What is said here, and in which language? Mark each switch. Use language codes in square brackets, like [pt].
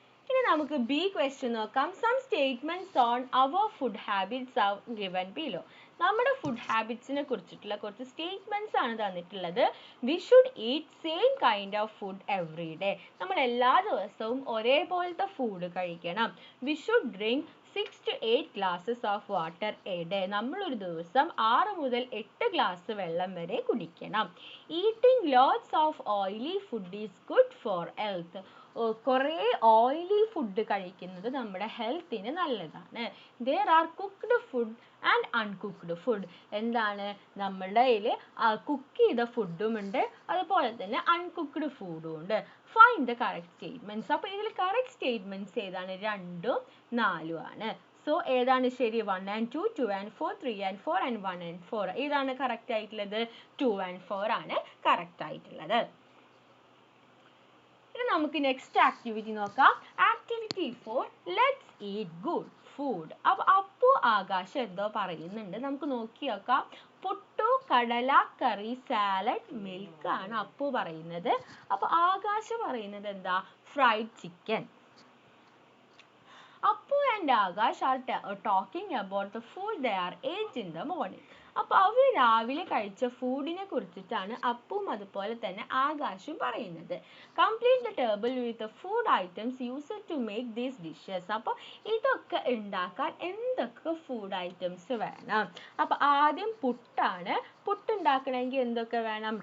[ml] ഇനി നമുക്ക് B question നോക്കാം. [en] Some statements on our food habits are given below. [ml] നമ്മുടെ ഫുഡ് ഹാബിറ്റ്സിനെ കുറിച്ചിട്ടുള്ള കുറച്ച് സ്റ്റേറ്റ്മെന്റ്സ് ആണ് തന്നിട്ടുള്ളത്. [en] We should eat same kind of food every day. [ml] നമ്മൾ എല്ലാ ദിവസവും ഒരേപോലത്തെ ഫുഡ് കഴിക്കണം. [en] We should drink 6 to 8 glasses of water a day. [ml] നമ്മൾ ഒരു ദിവസം 6 മുതൽ 8 ഗ്ലാസ് വെള്ളം വരെ കുടിക്കണം. [en] Eating lots of oily food is good for health. [ml] കുറേ ഓയിലി ഫുഡ് കഴിക്കുന്നത് നമ്മുടെ ഹെൽത്തിന് നല്ലതാണ്. [en] there are cooked food and uncooked food. [ml] എന്താണ്? നമ്മളുടെ കയ്യിൽ കുക്ക് ചെയ്ത ഫുഡും ഉണ്ട്, അതുപോലെ തന്നെ അൺകുക്ക്ഡ് ഫുഡും ഉണ്ട്. [en] Find the correct statements. [ml] അപ്പോൾ ഇതിൽ കറക്റ്റ് സ്റ്റേറ്റ്മെന്റ്സ് ഏതാണ്? 2ഉം 4ഉം ആണ്. സോ ഏതാണ് ശരി? 1 and 2, 2 and 4, 3 and 4 and 1 and 4. ഏതാണ് കറക്റ്റ് ആയിട്ടുള്ളത്? 2 and 4 ആണ് കറക്റ്റ് ആയിട്ടുള്ളത്. ഇനി നമുക്ക് നെക്സ്റ്റ് ആക്ടിവിറ്റി നോക്കാം. Activity 4, [en] Let's eat good food. [ml] അപ്പോൾ ആകാശം എന്തോ പറയുന്നുണ്ട്, നമുക്ക് നോക്കി നോക്കാം. പുട്ടു, കടല, കറി, സാലഡ്, മിൽക്ക് ആണ് അപ്പു പറയുന്നത്. അപ്പോൾ ആകാശം പറയുന്നത് എന്താ? Fried chicken. [en] Appu and Akash are talking about the food they are ate in the morning. [ml] അപ്പോൾ അവർ രാവിലെ കഴിച്ച ഫുഡിനെ കുറിച്ചിട്ടാണ് അപ്പും അതുപോലെ തന്നെ ആകാശും പറയുന്നത്. [en] Complete the table with food items used to make these dishes. [ml] അപ്പോൾ ഇതൊക്കെ ഉണ്ടാക്കാൻ എന്തൊക്കെ ഫുഡ് ഐറ്റംസ് വേണം? അപ്പോൾ ആദ്യം പുട്ടാണ്. പുട്ടുണ്ടാക്കണമെങ്കിൽ എന്തൊക്കെ വേണം?